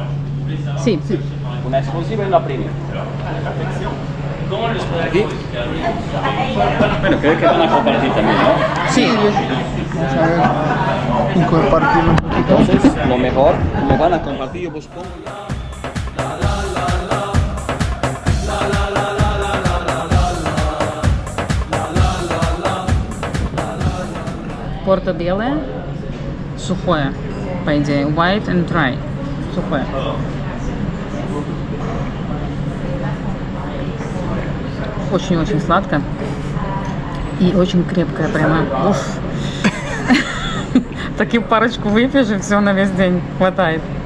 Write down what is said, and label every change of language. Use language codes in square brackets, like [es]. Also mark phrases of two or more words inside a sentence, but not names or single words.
[es] Sí. Una exclusiva y una premium. Aquí. Bueno, creo que van a compartir también, ¿no? Sí. Vamos a ver, compartirlo un poquito. Entonces, lo mejor, como van a compartir, yo busco. [ru] Порто белое, сухое, по идее. [en] White and dry. [ru] Сухое. Очень-очень сладко. И очень крепкое прямо. Уф. Такие парочку выпьешь, и все на весь день хватает.